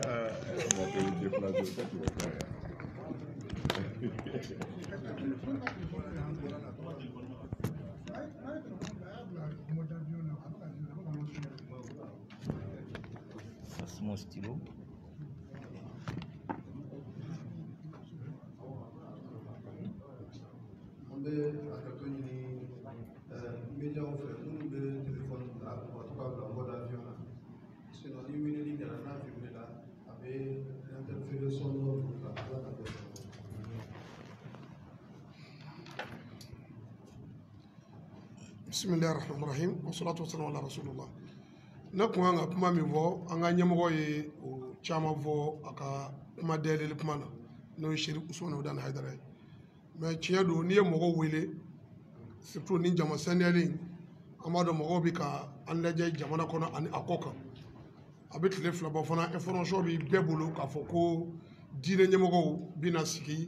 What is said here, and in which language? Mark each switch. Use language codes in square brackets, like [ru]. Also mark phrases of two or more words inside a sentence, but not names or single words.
[fr] Ça, c'est mon stylo. [bm] On bɛ hakɛto ɲini médiaw fɛ minnu bɛ téléphone ta u ka to ka bila [fr] mode avion [bm] na sinon ni weleli kɛra n'a vibrera a bɛ [fr] interférer sonore [bm] la ala ka bɛn. [ar] بسم الله الرحمن الرحيم والصلاة والسلام على رسول الله. [bm] Na kun kan ka kuma min fɔ an ka ɲɛmɔgɔ ye o caman fɔ a ka kuma dayɛlɛli kuma na n'o ye Sherif Usmane Udane Haidara ye mais tiɲɛ don n'i ye mɔgɔw wele surtout ni jama saniyali an b'a dɔn mɔgɔw bɛ ka an lajɛ jamana kɔnɔ ani a kɔ kan a bɛ tile fila bɔ fana information bɛ bɛɛ bolo k'a fɔ ko diinɛ ɲɛmɔgɔw bɛna sigi